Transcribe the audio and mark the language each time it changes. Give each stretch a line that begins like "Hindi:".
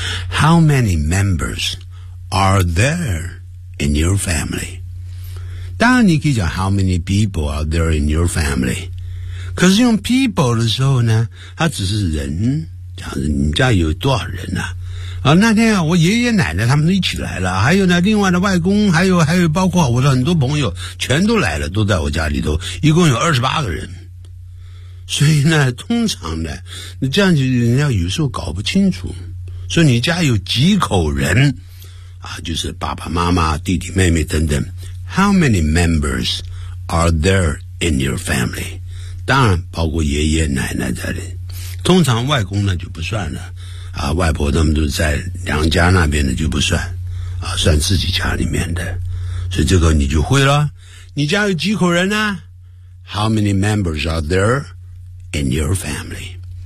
English: How many members are there in your family
Chinese: 当然你可以讲
English: How many people are there in your family
Chinese: 可是用 people 的时候呢它只是人讲你家有多少人呢、啊啊，那天啊，我爷爷奶奶他们都一起来了，还有呢，另外的外公，还有包括我的很多朋友，全都来了，都在我家里头，一共有28个人。所以呢，通常呢，这样子人家有时候搞不清楚，说你家有几口人，啊，就是爸爸妈妈、弟弟妹妹等等
English: How many members are there in your family?
Chinese: 当然包括爷爷奶奶在里，通常外公呢就不算了啊，外婆他们都在娘家那边的就不算啊，算自己家里面的，所以这个你就会了。你家有几口人呢？
English: How many members are there in your family?